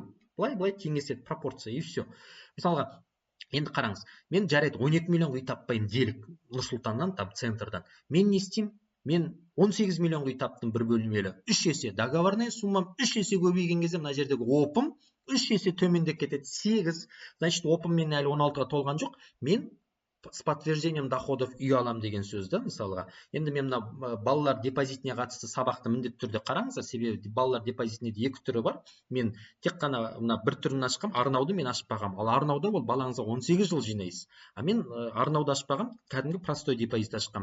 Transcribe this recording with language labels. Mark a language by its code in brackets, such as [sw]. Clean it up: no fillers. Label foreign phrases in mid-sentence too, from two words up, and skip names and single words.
[kk] Былай теңеседі, [ru] пропорция и все. [kk] Мысалға, енді қараңыз, мен жарайды 12 миллион үй таппаймын делік Нұр-Сұлтаннан, там центрдан. Мен не істеймін? Мен 18 миллион үй таптым бір бөлмелі. 3 есе [ru] договорная суммам [kk] 3 есе көбейген кезде мына жердегі опым 3 есе төмендеп кетеді. 8. Значит, опым мен әлі 16-ға толған жоқ. Мен [ru] с подтверждением доходов [kk] үй алам деген сөз да, мысалға. Енді мен мына балалар депозитіне қатысты сабақты міндетті түрде қараңыздар, себебі балалар депозитінде екі түрі бар. Мен тек қана мына бір түрін ашқам, арнауды мен ашпағам. Ал арнауда ол балаңызға 18 жыл жинайсыз. А мен арнауды ашпағам, кәдімгі простой депозит ашқам.